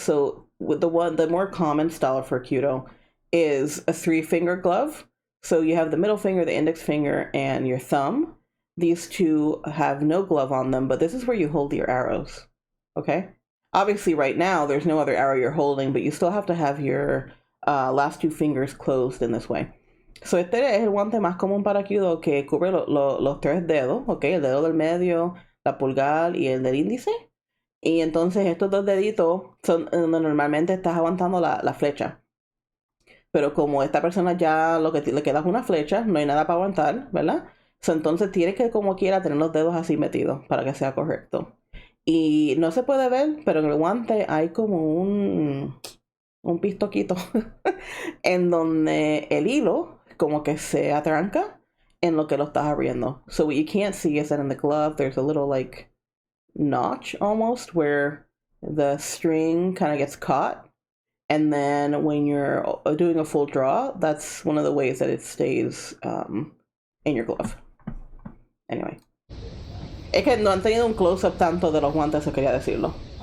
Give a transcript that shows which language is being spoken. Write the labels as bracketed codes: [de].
[en] So with the more common style for Kyudo is a 3-finger glove. So you have the middle finger, the index finger, and your thumb. These two have no glove on them, but this is where you hold your arrows. Okay? Obviously, right now, there's no other arrow you're holding, but you still have to have your last 2 fingers closed in this way. [es] So este es el guante más común para Kyudo que cubre los tres dedos, ¿ok? El dedo del medio, la pulgar y el del índice. Y entonces estos dos deditos son donde normalmente estás aguantando la flecha. Pero como esta persona ya lo que le queda es una flecha, no hay nada para aguantar, ¿verdad? So, entonces tienes que como quiera tener los dedos así metidos para que sea correcto. Y no se puede ver, pero en el guante hay como un pistoquito en donde el hilo como que se atranca en lo que lo estás abriendo. [en] So what you can't see is that in the glove there's a little like notch almost where the string kind of gets caught. And then when you're doing a full draw, that's one of the ways that it stays in your glove. Anyway. [es] Es que no han tenido un close-up tanto de los guantes, eso quería decirlo.